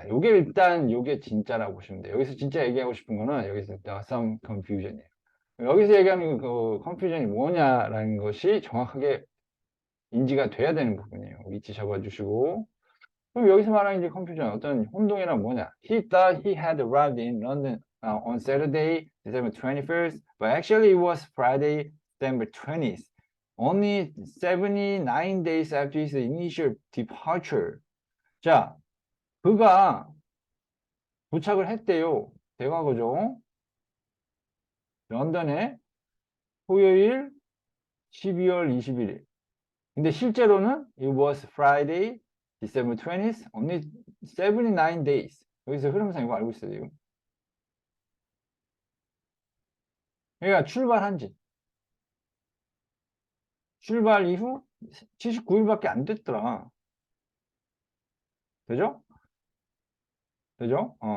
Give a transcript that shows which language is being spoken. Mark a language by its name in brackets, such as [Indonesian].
[Korean] 자, 요게 일단 요게 진짜라고 보시면 돼요. 여기서 진짜 얘기하고 싶은 거는 여기서 [English] some confusion [Korean] 이에요. 여기서 얘기하는 그 confusion이 뭐냐라는 것이 정확하게 인지가 돼야 되는 부분이에요. 위치 잡아주시고 그럼 여기서 말하는 이제 confusion 어떤 혼동이란 뭐냐? [English] He thought he had arrived in London on Saturday, December 21st, but actually it was Friday, December 20th. Only 79 days after his initial departure. [Korean] 자, 그가 도착을 했대요. 대과거죠. 런던에 토요일 12월 21일. 근데 실제로는 [English] it was Friday, December 20th, only 79 days. [Korean] 여기서 흐름상 이거 알고 있어요. 지금. 그러니까 출발한 지 출발 이후 79일밖에 안 됐더라. 되죠? 되죠?